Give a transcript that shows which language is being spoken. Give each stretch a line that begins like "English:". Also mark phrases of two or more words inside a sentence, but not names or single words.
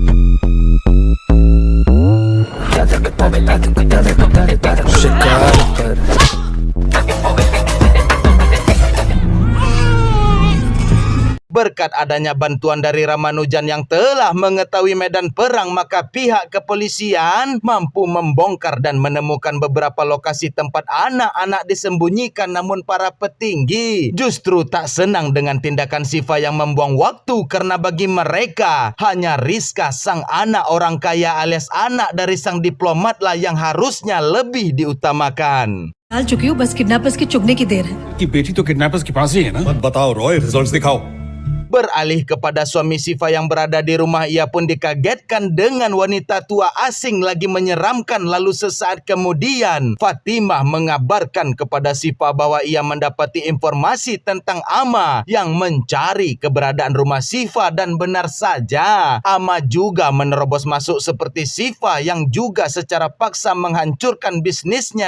Indonesian: Berkat adanya bantuan dari Ramanujan yang telah mengetahui medan perang, maka pihak kepolisian mampu membongkar dan menemukan beberapa lokasi tempat anak-anak disembunyikan. Namun para petinggi justru tak senang dengan tindakan Sifa yang membuang waktu, karena bagi mereka hanya Rizka, sang anak orang kaya alias anak dari sang diplomat lah yang harusnya lebih diutamakan.
Hindi: डाल चुकी हूँ, बस किडनैपर्स की चुगने की देर है। कि बेटी तो किडनैपर्स के पास ही है ना। मत बताओ रॉय, रिजल्ट्स दिखाओ।
Indonesian: Beralih kepada suami Sifa yang berada di rumah, ia pun dikagetkan dengan wanita tua asing lagi menyeramkan. Lalu sesaat kemudian Fatimah mengabarkan kepada Sifa bahwa ia mendapati informasi tentang Ama yang mencari keberadaan rumah Sifa, dan benar saja Ama juga menerobos masuk seperti Sifa yang juga secara paksa menghancurkan bisnisnya.